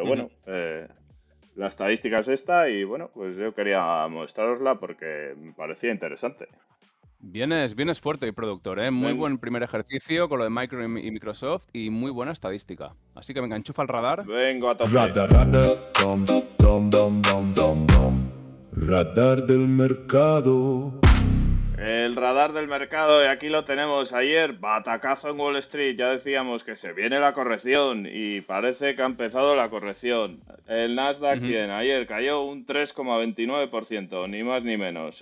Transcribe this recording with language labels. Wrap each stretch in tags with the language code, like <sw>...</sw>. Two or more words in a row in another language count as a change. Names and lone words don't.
<es>Ujú. bueno, la estadística es esta y bueno, pues yo quería mostrarosla porque me parecía interesante. Vienes fuerte y productor, ¿eh? Muy Ven, buen primer ejercicio con lo de y Microsoft y muy buena estadística. Así que venga, enchufa el radar. vengo a tope. Radar, radar, dom, dom, dom, dom, dom, dom. Radar del mercado. El radar del mercado, y aquí lo tenemos ayer, batacazo en Wall Street, ya decíamos que se viene la corrección y parece que ha empezado la corrección. El Nasdaq Ujú. 100 ayer cayó un 3,29%, ni más ni menos.</es>